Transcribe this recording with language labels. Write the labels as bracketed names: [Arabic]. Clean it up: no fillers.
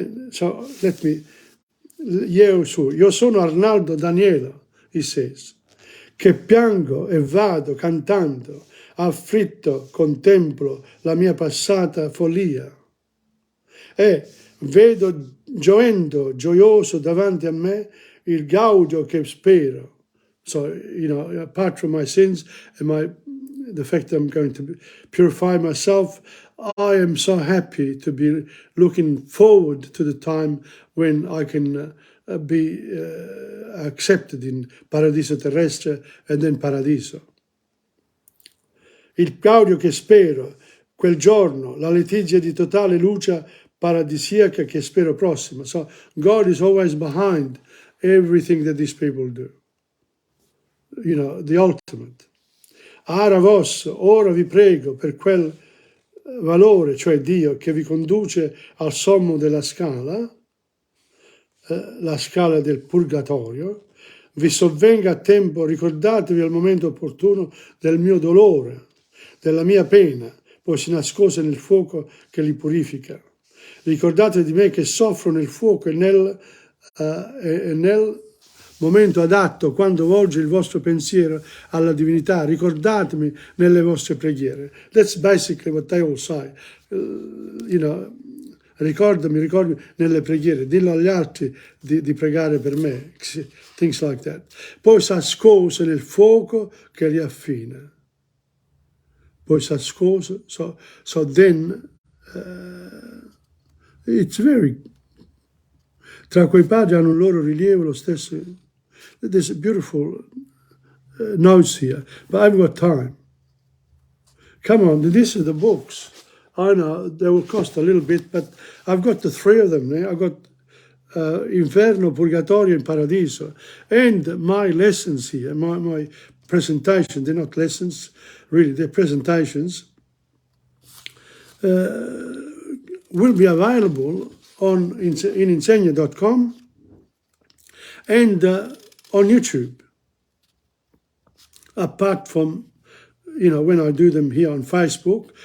[English] So let me, [Italian] io sono Arnaldo Danielo, [English] he says, [Italian] che piango e vado cantando, afflitto contemplo la mia passata follia e vedo gioioso davanti a me il gaudio che spero. [English] So, apart from my sins and the fact that I'm going to purify myself, I am so happy to be looking forward to the time when I can be accepted in Paradiso Terrestre and then Paradiso. [Italian] Il gaudio che spero, quel giorno, la letizia di totale luce paradisiaca che spero prossima. [English] So God is always behind everything that these people do. The ultimate. [Italian] Ara vos, ora vi prego per quel valore, cioè Dio, che vi conduce al sommo della scala, la scala del purgatorio, vi sovvenga a tempo, ricordatevi al momento opportuno del mio dolore, della mia pena, poi si nascose nel fuoco che li purifica. Ricordate di me che soffro nel fuoco e nel momento adatto, quando volge il vostro pensiero alla divinità, ricordatemi nelle vostre preghiere. [English] That's basically what they all say. [Italian] Ricordami nelle preghiere, dillo agli altri di pregare per me, [English] things like that. [Italian] Poi s'ascose nel fuoco che li affina. Poi s'ascose, [English] so then, it's very, [Italian] tra quei padri hanno un loro rilievo, lo stesso. [English] There's beautiful notes here, but I haven't got time. Come on, these are the books. I know they will cost a little bit, but I've got the three of them. I've got Inferno, Purgatorio, and Paradiso. And my lessons here, my presentation, they're not lessons, really, they're presentations, will be available in Insegna.com and on YouTube, apart from, when I do them here on Facebook.